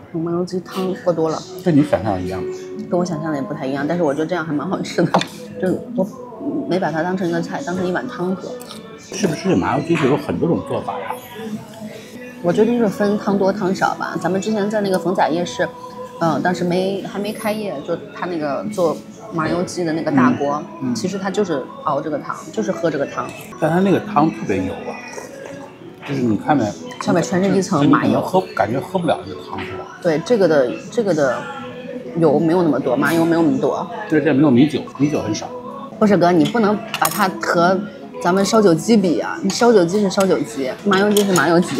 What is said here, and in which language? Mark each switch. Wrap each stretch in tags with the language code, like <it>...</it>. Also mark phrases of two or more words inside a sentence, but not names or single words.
<zh>麻油鸡汤喝多了。跟你想象一样吗？跟我想象的也不太一样，但是我觉得这样還蠻好吃的。就我沒把它當成一個菜，當成一碗湯喝。是不是麻油雞是有很多種做法呀？我覺得就是分湯多湯少吧。咱們之前在那個逢甲夜市，當時還沒開業，就他那個做麻油雞的那個大鍋，其實他就是熬這個湯，就是喝這個湯。但他那個湯特別油啊，就是你看沒，上面全是一層麻油，感覺喝不了這個湯是吧？對，這個的油沒有那麼多，麻油沒有那麼多。對，這沒有米酒，米酒很少。不是哥，你不能把它和咱們燒酒雞比啊！你燒酒雞是燒酒雞，麻油雞是麻油雞。</zh>